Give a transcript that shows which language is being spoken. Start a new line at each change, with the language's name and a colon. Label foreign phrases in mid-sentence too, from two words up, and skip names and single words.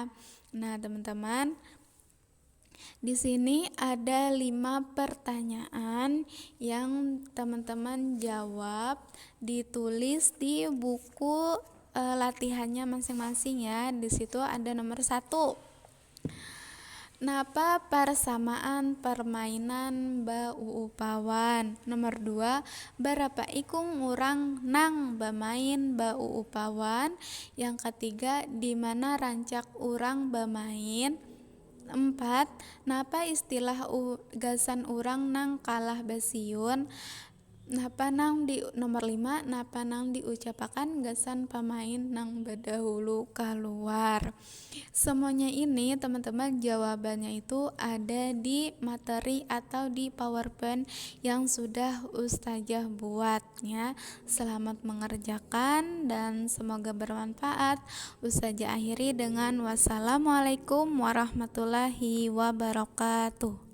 Indonesian: Nah, teman-teman, di sini ada 5 pertanyaan yang teman-teman jawab, ditulis di buku latihannya masing-masing ya.
Banjar: Di situ ada nomor 1. Napa persamaan permainan Bau Upawan? Nomor 2, berapa ikung urang nang bemain Bau Upawan? Yang ketiga, di mana rancak urang bemain? 4, napa istilah gasan urang nang kalah basiun? Napa nang di nomor 5, napa nang diucapakan gasan pemain nang berdahulu keluar?
Indonesian: Semuanya ini teman-teman jawabannya itu ada di materi atau di PowerPoint yang sudah Ustazah buatnya. Selamat mengerjakan dan semoga bermanfaat. Ustazah akhiri dengan
Arabic: والسلام عليكم ورحمة الله وبركاته.